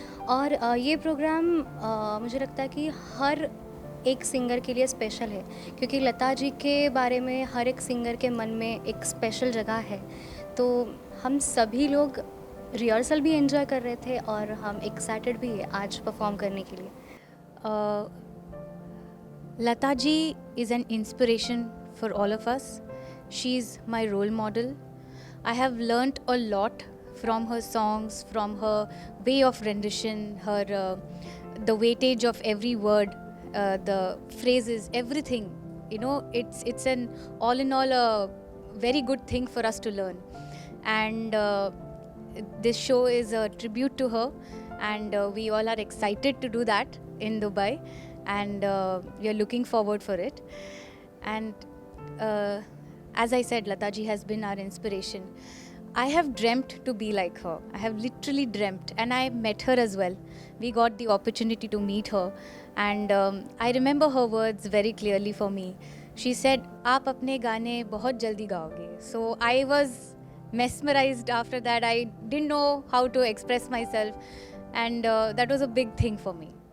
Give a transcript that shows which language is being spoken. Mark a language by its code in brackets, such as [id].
[hi] और ये प्रोग्राम मुझे लगता है कि हर एक सिंगर के लिए स्पेशल है क्योंकि लता जी के बारे में हर एक सिंगर के मन में एक स्पेशल जगह है। तो हम सभी लोग रिहर्सल भी एंजॉय कर रहे थे और हम एक्साइटेड भी है आज परफॉर्म करने के लिए। [en] Lata ji is an inspiration for all of us. She is my role model. I have learnt a lot from her songs, from her way of rendition, her the weightage of every word, the phrases, everything. You know, it's an all in all a very good thing for us to learn. And this show is a tribute to her, and we all are excited to do that in Dubai, and we are looking forward for it. And as I said, Lata ji has been our inspiration. I have dreamt to be like her. I have literally dreamt, and I met her as well. We got the opportunity to meet her, and I remember her words very clearly for me. She said, [hi] "आप अपने गाने बहुत जल्दी गाओगे." [en] So I was mesmerized after that. I didn't know how to express myself, and that was a big thing for me.